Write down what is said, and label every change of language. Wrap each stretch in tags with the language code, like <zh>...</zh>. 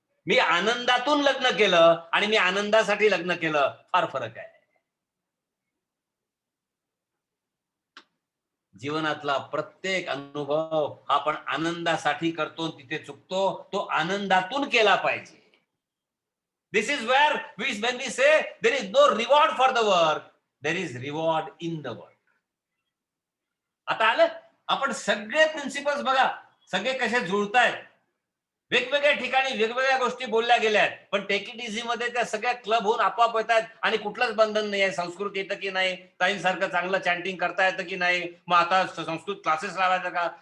<mr>मी आनंदातून लग्न केलं आणि मी आनंदासाठी लग्न केलं, फार फरक आहे. जीवनातला प्रत्येक अनुभव आपण आनंदासाठी करतो, तिथे चुकतो. तो आनंदातून केला पाहिजे.</mr> <en>This is where when we say there is no reward for the work, there is reward in the work.</en> <mr>आता आलं आपण सगळे प्रिन्सिपल्स बघा, सगळे कसे जुळतायत. वेगवेगळ्या ठिकाणी वेगवेगळ्या गोष्टी बोलल्या गेल्या आहेत, पण टेक इट इझी मध्ये त्या सगळ्या क्लब होऊन आपोआप येतात आणि कुठलंच बंधन नाही आहे. संस्कृत येतं की नाही, ताईंसारखं चांगलं चॅन्टिंग करता येतं की नाही, मग आता संस्कृत क्लासेस लावायचं का?</mr>